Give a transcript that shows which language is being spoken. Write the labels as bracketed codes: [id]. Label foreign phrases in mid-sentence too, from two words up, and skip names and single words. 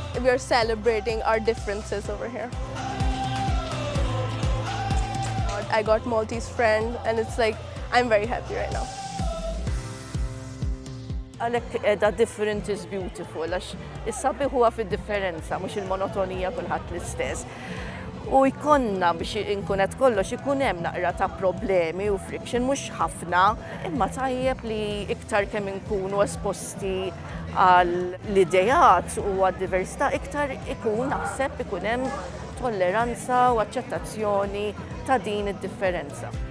[en] are celebrating our differences over here. I got Maltese friend and it's like, I'm very happy right now. [mt] Għalhekk qiegħda [en] different is beautiful, [mt] għax is-sabiħ huwa fid-differenza, mhux il-monotonija kulħadd l-istess. U jkollna biex inkun qed kollox ikun hemm naqra ta' problemi u friction mhux ħafna, imma tajjeb li iktar kemm inkunu esposti għall-idejat u għad-diversità iktar ikun naħseb ikun hemm tolleranza u aċċettazzjoni ta' din id-differenza.